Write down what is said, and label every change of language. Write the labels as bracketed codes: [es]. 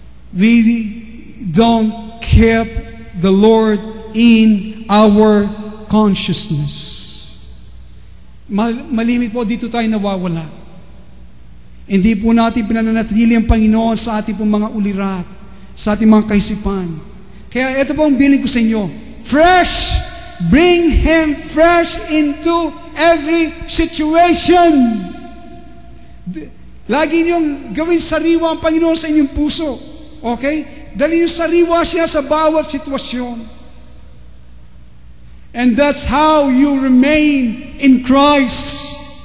[en] We don't keep the Lord in our consciousness. [tl] Malimit po, dito tayo nawawala. Hindi po natin pinananatili ang Panginoon sa ating pong mga ulirat, sa ating mga kaisipan. Kaya ito po ang bilin ko sa inyo. [en] Fresh! Bring Him fresh into every situation. [tl] Lagi niyong gawin sariwa ang Panginoon sa inyong puso. Okay? Dali yung sariwa siya sa bawat sitwasyon. [en] And that's how you remain in Christ.